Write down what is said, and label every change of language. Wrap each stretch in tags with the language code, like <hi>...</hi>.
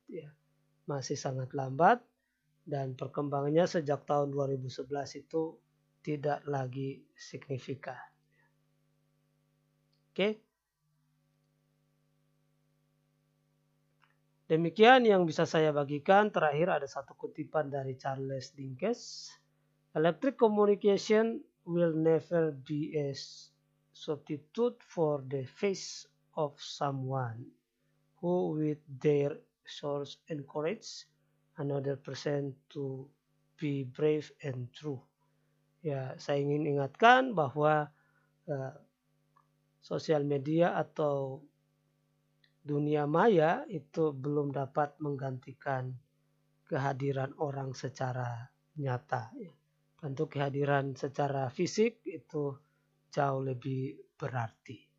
<id>Ya, masih sangat lambat dan perkembangannya sejak tahun 2011 itu tidak lagi signifikan. Oke, demikian yang bisa saya bagikan. Terakhir ada satu kutipan dari Charles Dickens.</id> <en>Electric communication will never be a substitute for the face of someone who with their source encourage another person to be brave and true.</en> <id>Ya, saya ingin ingatkan bahwa sosial media atau dunia maya itu belum dapat menggantikan kehadiran orang secara nyata. Tentu kehadiran secara fisik itu jauh lebih berarti.</id>